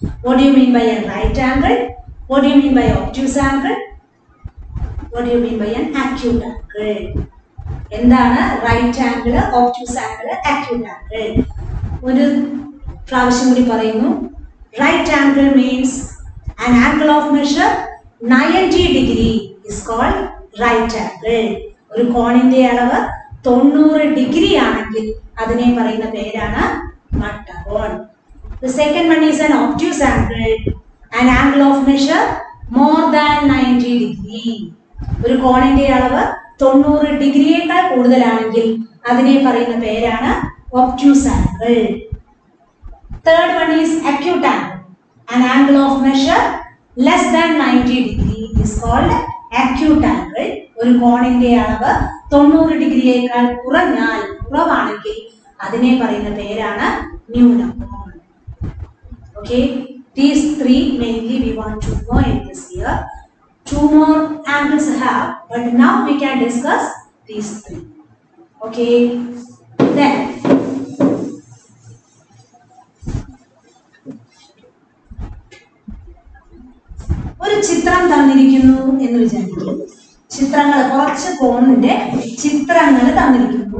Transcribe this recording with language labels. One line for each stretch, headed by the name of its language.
English: What do you mean by a right angle? What do you mean by obtuse angle? What do you mean by an acute angle?
Malayalam: എന്താണ് right angle, obtuse angle, acute angle? ഒരു പ്രാവശ്യം കൂടി പറയുന്നു.
English: Right angle means an angle of measure 90 degree is called right angle.
Malayalam: ഒരു കോണിന്റെ അളവ് 90 degree ആണെങ്കിൽ അതിനെ പറയുന്ന പേരാണ് മട്ടകോൺ.
English: The second one is an obtuse angle, an angle of measure more than 90 degree.
Malayalam: ഒരു കോണിന്റെ അളവ് 90 ഡിഗ്രിയേക്കാൾ കൂടുതലാണെങ്കിൽ അതിനെ പറയുന്ന പേരാണ് obtuse angle.
English: Third one is acute angle, an angle of measure less than 90 degree is called acute angle.
Malayalam: ഒരു കോണിന്റെ അളവ് 90 ഡിഗ്രിയേക്കാൾ കുറവാണെങ്കിൽ അതിനെ പറയുന്ന പേരാണ് ന്യൂനകോൺ.
English: Okay, these three mainly we want to know in this year. Two more angles have, but now we can discuss these three. Okay, then
Malayalam: ഒരു ചിത്രം തന്നിരിക്കുന്നു എന്ന് വിചാരിക്കും. ചിത്രങ്ങൾ, കുറച്ച് കോണിന്റെ ചിത്രങ്ങൾ തന്നിരിക്കുന്നു.